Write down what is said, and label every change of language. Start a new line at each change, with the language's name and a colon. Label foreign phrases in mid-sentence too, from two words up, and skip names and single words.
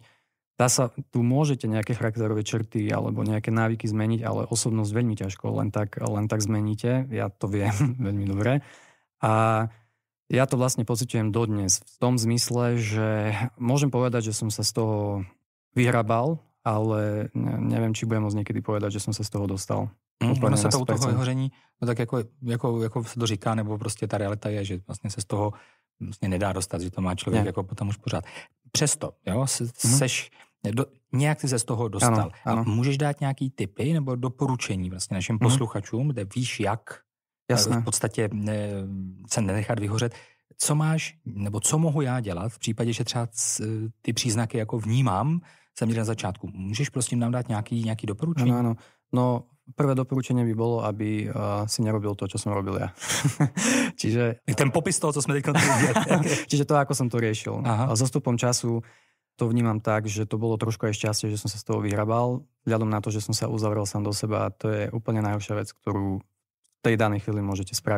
Slovak: Tu môžete nejaké charakterové črty alebo nejaké návyky zmeniť, ale osobnosť veľmi ťažko, len tak zmeníte. Ja to viem veľmi dobre. A ja to vlastne pociťujem dodnes v tom zmysle, že môžem povedať, že som sa z toho vyhrabal, ale neviem, či budem môcť niekedy povedať, že som sa z toho dostal.
Czech: Ono se to u toho vyhoření, no tak jako se to říká, nebo prostě ta realita je, že vlastně se z toho vlastně nedá dostat, že to má člověk jako potom už pořád. Přesto, jo, nějak ty se z toho dostal. Ano. Můžeš dát nějaký tipy nebo doporučení vlastně našim posluchačům, kde víš, jak v podstatě se nenechat vyhořet. Co máš, nebo co mohu já dělat v případě, že třeba ty příznaky jako vnímám, jsem někde na začátku. Můžeš prosím nám dát nějaký doporučení?
Slovak: Áno. No, prvé doporučenie by bolo, aby si nerobil to, čo som robil ja. Čiže ten popis toho, co sme teď videli. Čiže to, ako som to riešil. A so stupom času to vnímam tak, že to bolo trošku aj šťastie, že som sa z toho vyhrabal. Vzhľadom na to, že som sa uzavrel sám do seba, a to je úplne najhoršia vec, ktorú v tej danej chvíli môžete spraviť.